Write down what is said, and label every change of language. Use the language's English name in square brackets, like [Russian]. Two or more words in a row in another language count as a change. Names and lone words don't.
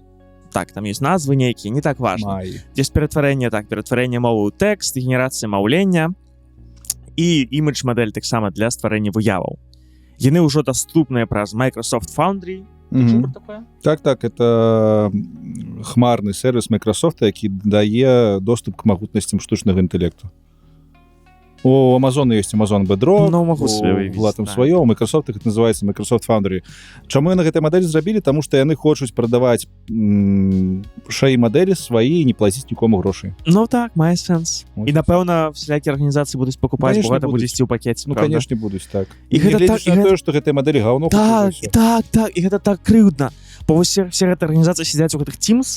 [Belarusian] Так, там ёсць назвы нейкія, не так важна. Ёсць ператварэнне мовы ў тэкст, генерацыя маўлення і імідж-мадэль таксама для стварэння выяваў. Яны ўжо даступныя праз Microsoft Foundry. Так, это хмарны сервіс Microsoft, які дае доступ к магутнасцям штучнага інтэлекту. [Russian] У Amazon есть Amazon Bedrock, у там свое, у Microsoft их называется Microsoft Foundry. [Belarusian] Чаму яны гэтай мадэлі зрабілі? Таму што яны хочуць прадаваць шаі мадэлі свае і не плаціць нікому грошай. Ну так, мае сэнс. І напэўна, всякие арганізацыі будуць пакупаць, бо гэта будзе ісці ў пакеце, ну, правда? конечно, будуць, так. І гэта так, на тое, што гэтыя мадэлі гаўно. Так, і гэта так крыўдна. Бо вось все гэтыя арганізацыі сядзяць у гэтых Teams.